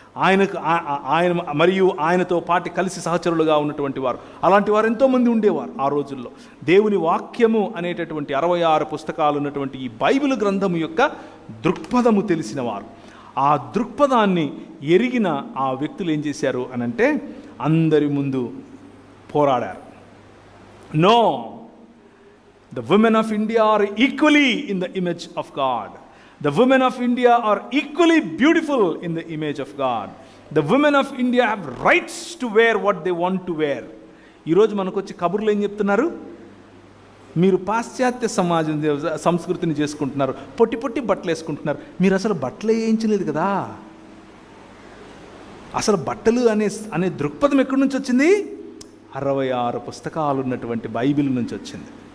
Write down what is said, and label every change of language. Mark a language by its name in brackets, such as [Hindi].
[Telugu] ఆయన మరియు ఆయనతో పాటు కలిసి సహచరులుగా ఉన్నటువంటి వారు, అలాంటి వారు ఎంతోమంది ఉండేవారు ఆ రోజుల్లో. దేవుని వాక్యము అనేటటువంటి 66 పుస్తకాలు ఉన్నటువంటి ఈ బైబిల్ గ్రంథము యొక్క దృక్పథము తెలిసిన వారు. ఆ దృక్పథాన్ని ఎరిగిన ఆ వ్యక్తులు ఏం చేశారు అనంటే, అందరి ముందు పోరాడారు. [English] No, the women of India are equally in the image of God. The women of India are equally beautiful in the image of God. The women of India have rights to wear what they want to wear. [Telugu] ఈరోజు మనకు వచ్చి కబుర్లు ఏం చెప్తున్నారు? మీరు పాశ్చాత్య సమాజం సంస్కృతిని చేసుకుంటున్నారు, పొట్టి పొట్టి బట్టలు వేసుకుంటున్నారు. మీరు అసలు బట్టలు వేయించలేదు కదా. అసలు బట్టలు అనే దృక్పథం ఎక్కడి నుంచి వచ్చింది? 66 పుస్తకాలు ఉన్నటువంటి బైబిల్ నుంచి వచ్చింది.